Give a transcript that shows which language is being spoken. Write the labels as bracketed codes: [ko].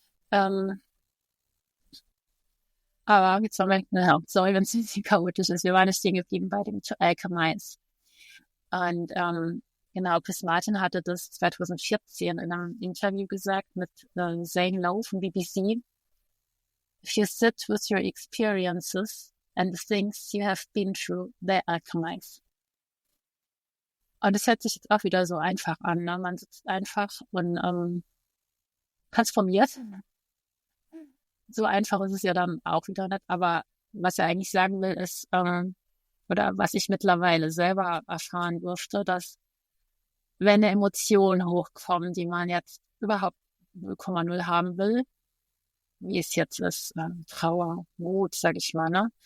[de] Ähm, aber jetzt war ja, sorry, wenn es ein bisschen chaotisch ist. Wir waren stehen geblieben bei dem To Alchemize. Und genau, Chris Martin hatte das 2014 in einem Interview gesagt mit Zane Lowe von BBC. [en] If you sit with your experiences and the things you have been through, they alchemize. [de] Und es hört sich jetzt auch wieder so einfach an, ne? Man sitzt einfach und transformiert. So einfach ist es ja dann auch wieder nicht. Aber was er eigentlich sagen will, ist, oder was ich mittlerweile selber erfahren durfte, dass wenn eine Emotion hochkommt, die man jetzt überhaupt 0,0 haben will, wie es jetzt ist, Trauer, Wut, sag ich mal, ne?